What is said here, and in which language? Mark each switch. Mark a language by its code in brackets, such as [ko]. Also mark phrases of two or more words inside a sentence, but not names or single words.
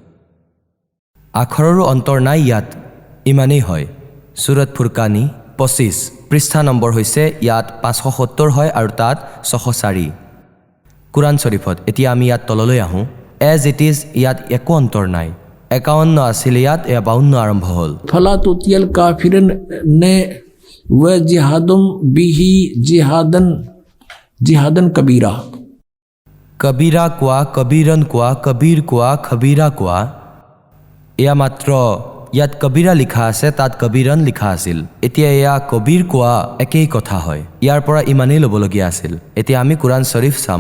[as] আখৰৰো অন্তৰ নাই ইয়াত, ইমানেই হয়। ছুৰত ফুৰকানী 25, পৃষ্ঠা নম্বৰ হৈছে ইয়াত 570 হয় আৰু তাত 604। কুৰাণ শ্বৰীফত এতিয়া আমি ইয়াত তললৈ আহোঁ। [en] as it is, [as] ইয়াত একো অন্তৰ নাই। 51 আছিল ইয়াত, এয়া 52 আৰম্ভ হ'ল। [ar] فلا تطع الكافرين ني وجاهدهم به جهادا كبيرا. [as] কবিৰা কোৱা, কবিৰন কোৱা, কবিৰ কোৱা, খবিৰা কোৱা। এয়া মাত্ৰ ইয়াত কবিৰা লিখা আছে, তাত কবিৰন লিখা আছিল। এতিয়া এয়া কবিৰ কোৱা, একেই কথা হয়। ইয়াৰ পৰা ইমানেই ল'বলগীয়া আছিল। এতিয়া আমি কুৰাণ শ্বৰীফ চাম।